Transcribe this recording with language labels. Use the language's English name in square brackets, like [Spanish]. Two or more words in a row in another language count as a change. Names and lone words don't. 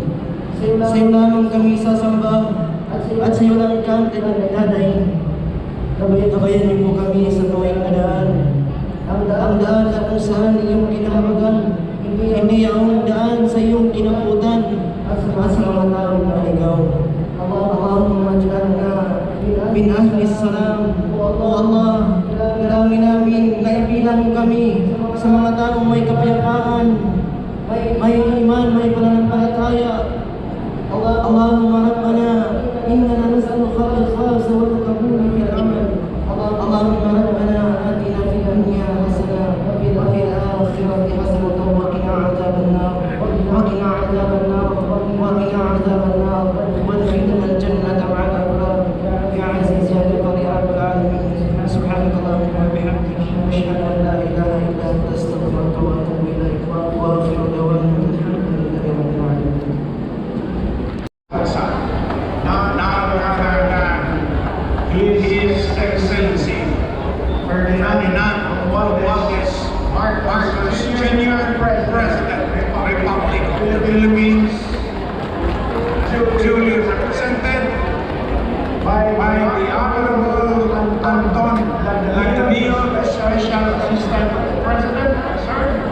[Filipino] Sa iyo lamang kami sasamba at sa iyo lang kami dadayin. Tabayan niyo po kami sa tuwing daan. Ang daan na kung saan iyong kinahabagan. Hindi ang daan sa iyong kinaputan at sa mga taong naligaw. [Arabic] اللهم اجعلنا من أهل السلام. [Filipino] O Allah, dalangin namin na ibilang kami sa mga taong may kapayapaan, may iman, may pananampalataya. [Arabic] اللهم ربنا إننا نسألك الإخلاص والقبول في العمل. اللهم ربنا آتنا في الدنيا حسنة وفي الآخرة حسنة وقنا عذاب النار وقنا عذاب النار وقنا عذاب النار وأدخلنا الجنة مع الأبرار يا عزيز يا غفور يا رب العالمين. سبحانك اللهم وبحمدك أشهد أن لا إله إلا أنت أستغفرك وأتوب إليك وآخر دعوانا الحمد لله رب العالمين. [English] None other than His Excellency Ferdinand Marcos Marcos Jr., President, Republic of the Philippines, duly represented by the Honorable Anton Lagdamio, the Special Assistant President, sir.